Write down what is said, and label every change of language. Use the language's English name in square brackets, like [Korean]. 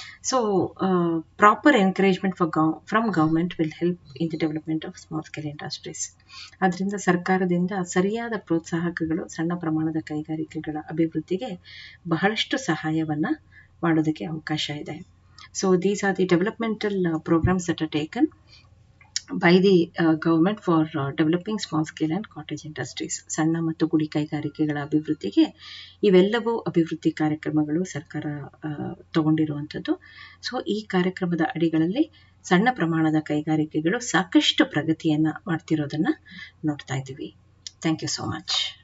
[English] So proper encouragement from government will help in the development of small scale industries. [Kannada] ಅದರಿಂದ ಸರ್ಕಾರದಿಂದ ಸರಿಯಾದ ಪ್ರೋತ್ಸಾಹಕಗಳು ಸಣ್ಣ ಪ್ರಮಾಣದ ಕೈಗಾರಿಕೆಗಳ ಅಭಿವೃದ್ಧಿಗೆ ಬಹಳಷ್ಟು ಸಹಾಯವನ್ನ ಮಾಡೋದಕ್ಕೆ ಅವಕಾಶ ಇದೆ. [English] So these are the developmental programmes that are taken by the government for developing small scale and cottage industries. [Kannada] ಸಣ್ಣ ಮತ್ತು ಗುಡಿ ಕೈಗಾರಿಕೆಗಳ ಅಭಿವೃದ್ಧಿಗೆ ಇವೆಲ್ಲವೂ ಅಭಿವೃದ್ಧಿ ಕಾರ್ಯಕ್ರಮಗಳು ಸರ್ಕಾರ ತಗೊಂಡಿರುವಂಥದ್ದು. ಸೊ ಈ ಕಾರ್ಯಕ್ರಮದ ಅಡಿಗಳಲ್ಲಿ ಸಣ್ಣ ಪ್ರಮಾಣದ ಕೈಗಾರಿಕೆಗಳು ಸಾಕಷ್ಟು ಪ್ರಗತಿಯನ್ನ ಮಾಡ್ತಿರೋದನ್ನ ನೋಡ್ತಾ ಇದ್ದೀವಿ. [English] Thank you so much.